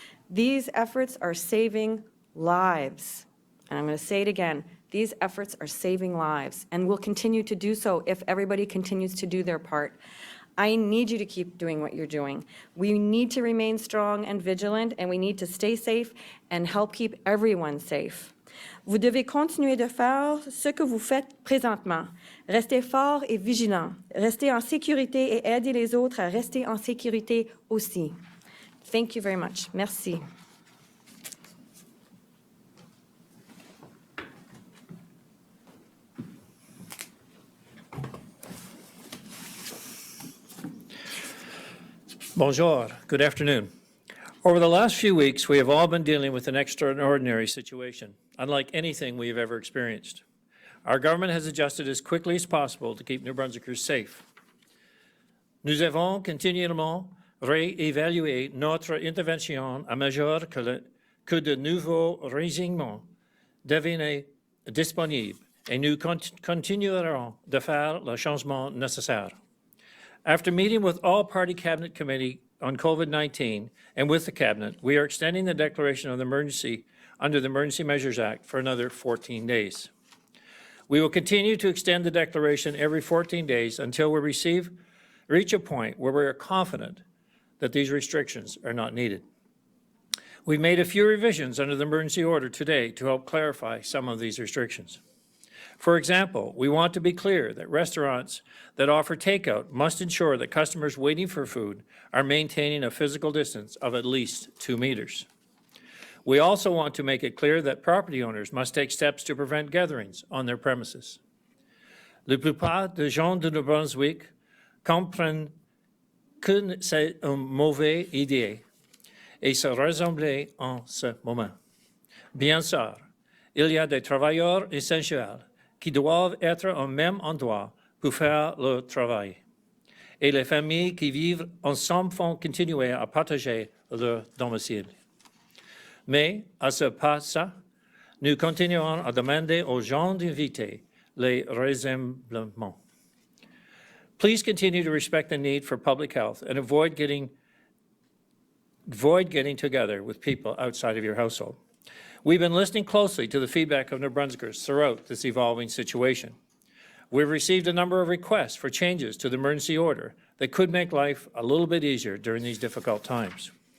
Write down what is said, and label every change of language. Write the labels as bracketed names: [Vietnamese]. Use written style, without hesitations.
[English] These efforts are saving lives. And I'm going to say it again. These efforts are saving lives and will continue to do so if everybody continues to do their part. I need you to keep doing what you're doing. We need to remain strong and vigilant, and we need to stay safe and help keep everyone safe. [French] Vous devez continuer de faire ce que vous faites présentement. Restez forts et vigilants. Restez en sécurité et aidez les autres à rester en sécurité aussi. [English] Thank you very much. [French] Merci. Bonjour, [English] good afternoon. Over the last few weeks, we have all been dealing with an extraordinary situation, unlike anything we have ever experienced. Our government has adjusted as quickly as possible to keep New Brunswickers safe. [French] Nous avons continuellement réévalué notre intervention à mesure que de nouveaux renseignements devenaient disponibles et nous continuerons de faire le changement nécessaire. [English] After meeting with all party cabinet committee on COVID-19 and with the cabinet, we are extending the declaration of the emergency under the Emergency Measures Act for another 14 days. We will continue to extend the declaration every 14 days until we reach a point where we are confident that these restrictions are not needed. We've made a few revisions under the emergency order today to help clarify some of these restrictions. For example, we want to be clear that restaurants that offer takeout must ensure that customers waiting for food are maintaining a physical distance of at least 2 meters. We also want to make it clear that property owners must take steps to prevent gatherings on their premises. [French] La plupart des gens de New Brunswick comprennent que c'est une mauvaise idée et se rassembler en ce moment. Bien sûr, il y a des travailleurs essentiels qui doivent être au même endroit pour faire leur travail. Et les familles qui vivent ensemble vont continuer à partager leur domicile. Mais, à ce pas-là, nous continuerons à demander aux gens d'inviter les rassemblements. [English] Please continue to respect the need for public health and avoid getting together with people outside of your household. We've been listening closely to the feedback of New Brunswickers throughout this evolving situation. We've received a number of requests for changes to the emergency order that could make life a little bit easier during these difficult times.